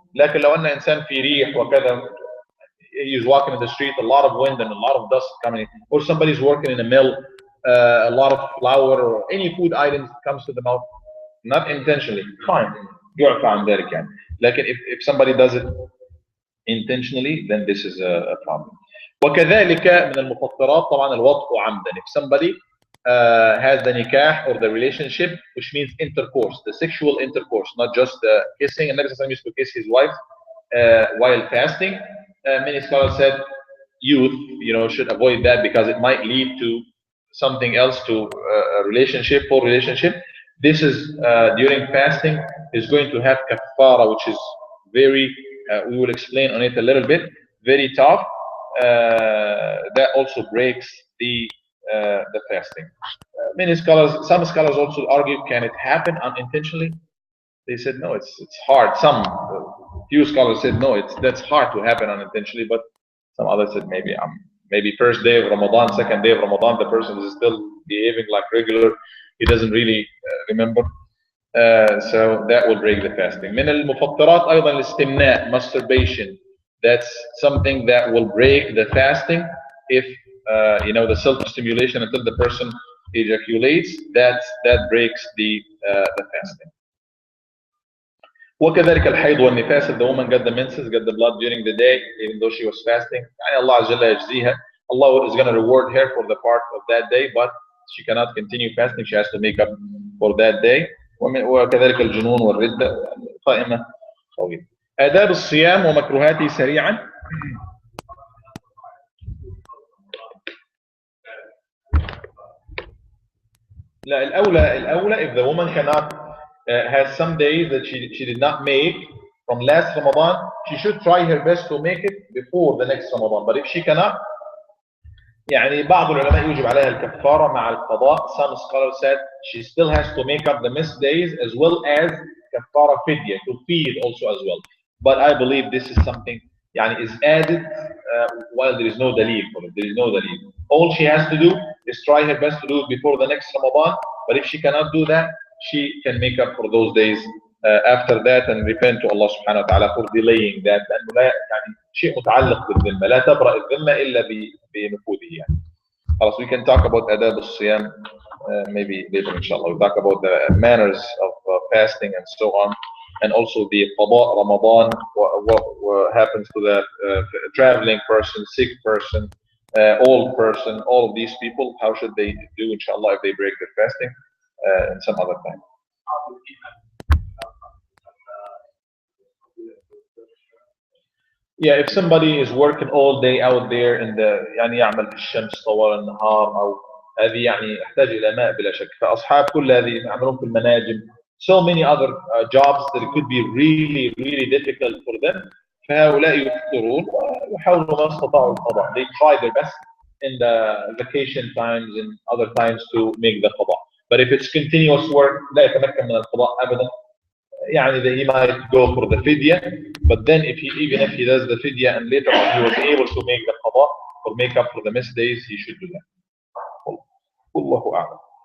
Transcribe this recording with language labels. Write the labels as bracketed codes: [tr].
[ar] لكن لو أن إنسان في ريح وكذا, [en] he's walking in the street, a lot of wind and a lot of dust coming in, or somebody's working in a mill, a lot of flour or any food items comes to the mouth, not intentionally, fine, [ar] يعفى عن ذلك يعني. [en] لكن if somebody does it intentionally, then this is a problem. [ar] وكذلك من المفطرات طبعا الوطء عمدا. [en] If somebody has the nikah or the relationship, which means intercourse, the sexual intercourse, not just kissing. And Nabi Sallallahu used to kiss his wife while fasting. Many scholars said youth, should avoid that because it might lead to something else, to a relationship, full relationship. This is during fasting is going to have kaffara, which is very, we will explain on it a little bit, very tough. That also breaks the fasting. Some scholars also argue, can it happen unintentionally? They said no, it's hard. Few scholars said no, that's hard to happen unintentionally, but some others said maybe first day of Ramadan, second day of Ramadan, the person is still behaving like regular, he doesn't really remember. So that will break the fasting. [ar] من المفطرات أيضا الاستمناء, masturbation. [en] That's something that will break the fasting if the self-stimulation until the person ejaculates. That breaks the fasting. [ar] وكذلك الحيض والنفاس, [en] if the woman got the menses, got the blood during the day, even though she was fasting, [ar] Allah Jalla yajziha, [en] Allah is going to reward her for the part of that day, but she cannot continue fasting, she has to make up for that day. [ar] وكذلك الجنون والردة. قائمة طويلة. آداب الصيام ومكروهاته سريعا. لا, الأولى [en] if the woman cannot has some days that she did not make, from last Ramadan, she should try her best to make it before the next Ramadan. But if she cannot, [ar] يعني بعض العلماء يجب عليها الكفارة مع القضاء. [en] Some scholars said she still has to make up the missed days as well as [ar] كفارة فدية, [en] to feed also as well. But I believe this is something يعني is added while there is no dalil for it. There is no dalil. All she has to do is try her best to do it before the next Ramadan. But if she cannot do that, she can make up for those days after that and repent to Allah subhanahu wa ta'ala for delaying that. [ar] لأنه لا يعني شيء متعلق بالذمة, لا تبرأ الذمة إلا بنفوذه يعني. [en] خلاص, we can talk about [ar] آداب الصيام [en] maybe later inshallah. We'll talk about the manners of fasting and so on, and also the qada Ramadan, what happens to the traveling person, sick person, old person, all of these people, how should they do inshallah if they break their fasting and some other time. Yeah, if somebody is working all day out there in the [ar] يعني يعمل في الشمس طوال النهار أو هذه يعني يحتاج إلى ماء بلا شك. فأصحاب كل هذه يعملون في المناجم, [en] so many other jobs that it could be really difficult for them. [ar] فهؤلاء يفطرون ويحاولوا ما استطاعوا القضاء. [en] They try their best in the vacation times and other times to make the qada. But if it's continuous work [ar] لا يتمكن من القضاء أبدا. [en] يعني that he might go for the fidya, but then even if he does the fidya and later on he was able to make the qada or make up for the missed days, he should do that. Wallahu a'lam.